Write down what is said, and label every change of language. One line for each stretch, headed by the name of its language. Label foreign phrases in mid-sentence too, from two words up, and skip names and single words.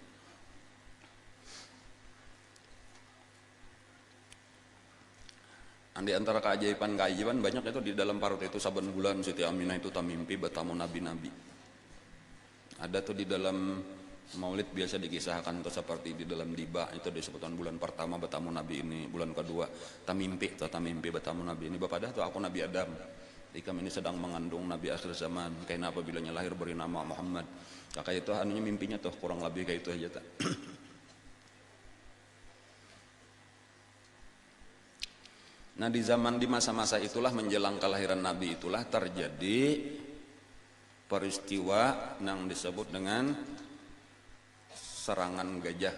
Indonesian: Di antara keajaiban banyak itu di dalam parut itu saben bulan Siti Aminah itu tamimpi bertamu nabi-nabi. Ada tuh di dalam Maulid biasa dikisahkan tuh seperti di dalam Diba itu disebutkan bulan pertama bertamu Nabi ini, bulan kedua tamimpi bertamu Nabi ini. Bapak dah tuh aku Nabi Adam. Kami ini sedang mengandung Nabi akhir zaman. Karena apabila lahir beri nama Muhammad. Kayak itu anunya mimpinya tuh kurang lebih kayak itu aja tak. Nah di masa-masa itulah menjelang kelahiran Nabi itulah terjadi peristiwa yang disebut dengan serangan gajah.